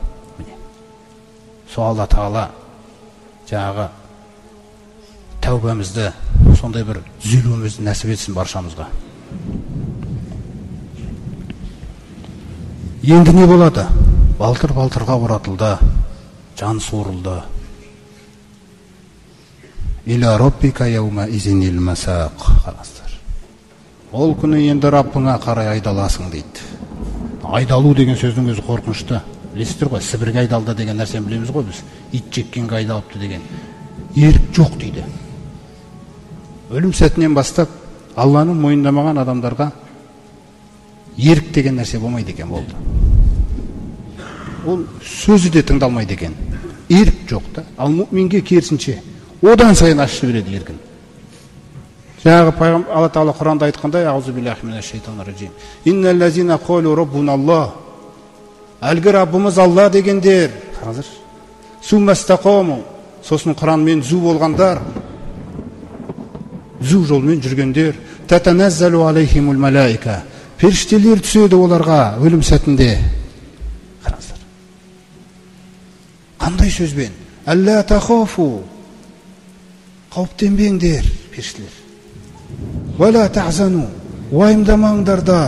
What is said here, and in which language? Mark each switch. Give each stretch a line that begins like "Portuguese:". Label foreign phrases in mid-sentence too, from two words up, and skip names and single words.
Kazakh: Сол Алла Тағала жаңағы тәубамызды, сондай бір түзелуімізді нәсіп етсін баршамызға. Енді не болады? Балтырға оратылды, жан суырылды.
Arabic: إلى ربك يومئذ المساق.
Kazakh: Қараңыздар. Ол күні енді Раббыңа қарай айдаласың дейді. Айдалу деген сөздің өзі қорқынышты. Білесіздер ғой, Сібірге айдалды деген нәрсені білеміз ғой біз. Ит жеккенге айдалыпты деген. Ерік жоқ дейді. Өлім сәтінен бастап Алланы мойындамаған адамдарға ерік деген нәрсе болмайды екен болды. Ол сөзі де тыңдалмайды екен. Ерік жоқ та. Ал мұъминге керісінше одан сайын ашып береді еркін. Жаңағы пайғамбар Алла Тағала Құранда айтқандай,
Arabic: أعوذ بالله من الشيطان الرجيم. إن الذين قالوا ربنا الله.
Kazakh: Әлгі Раббымыз Алла дегендер. Қазір суммастақому. Сосын Құранмен зу болғандар, зу жолмен жүргендер.
Arabic: تتنزل عليهم الملائكة.
Kazakh: Періштелер түседі оларға өлім сәтінде. Қараңыздар. Қандай сөзбен?
Arabic: ألا تخافوا.
Kazakh: Қауіптенбеңдер, періштелер.
Arabic: ولا تحزنوا.
Kazakh: Уайымдамаңдар да.